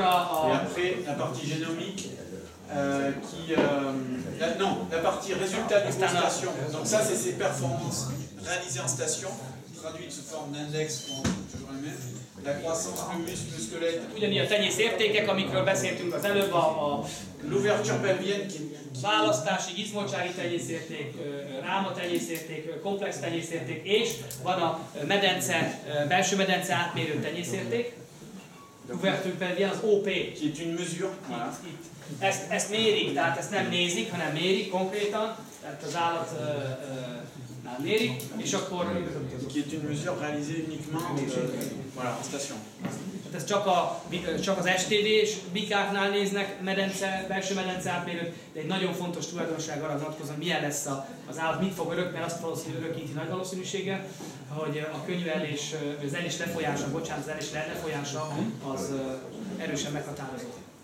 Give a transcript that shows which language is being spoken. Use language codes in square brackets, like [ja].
[fr] et après, la partie génomique, la partie résultat de station. Donc ça, c'est ses performances réalisées en station, traduites sous forme d'index, toujours le même. La croissance, le muscle, le squelette. [hu] Ugyanígy a tenyészértékek, amikről beszéltünk az előbb, [fr] l'ouverture pelvienne qui [hu] választási, izmoltsági tenyészérték, ráma tenyészérték, komplex tenyészérték, és van a medence, belső medence átmérő tenyészérték. Kuvertünk pedig az OP. [fr] Qui est une mesure. Voilà. [hu] Ezt mérik, tehát ezt nem nézik, hanem mérik konkrétan, tehát az állatnál mérik, és akkor... [fr] Qui est une mesure réalisée uniquement voilà, en station. [hu] Ez csak az STD és bikáknál néznek belső medence átmérőt, de egy nagyon fontos tulajdonság arra vonatkozóan, milyen lesz az állat, mit fog örök, mert azt valószínűleg örökíti nagy valószínűséggel, hogy a könyvelés, az elés lefolyása, az erősen meghatározott.